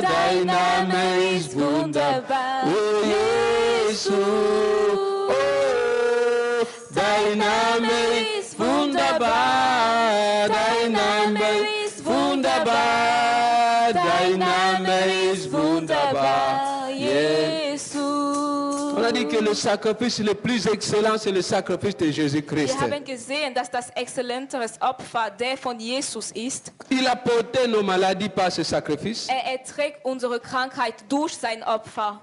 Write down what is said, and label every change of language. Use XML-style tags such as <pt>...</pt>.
<de>Dein Name ist wunderbar. Oh, Jesus. Oh, dein Name ist wunderbar. Dein Name ist wunderbar. Dein Name ist wunderbar. Jesus.</de> <fr>On a dit que le sacrifice le plus excellent, c'est le sacrifice de Jésus-Christ.</fr> <de>Wir haben gesehen, dass das exzellenteres Opfer der von Jesus ist.</de> <fr>Il a porté nos maladies par ce sacrifice.</fr> <de>Erträgt unsere Krankheit durch sein Opfer.</de>